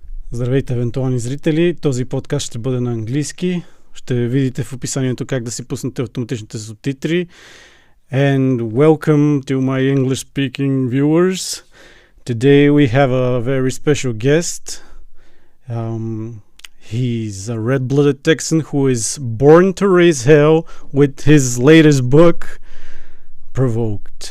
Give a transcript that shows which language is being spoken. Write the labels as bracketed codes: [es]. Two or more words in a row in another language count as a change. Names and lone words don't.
[bg] Здравейте, евентуални зрители! Този подкаст ще бъде на английски. Ще видите в описанието как да си пуснете автоматичните субтитри. [en] And welcome to my English-speaking viewers. Today we have a very special guest. He's a red-blooded Texan who is born to raise hell with his latest book, Provoked.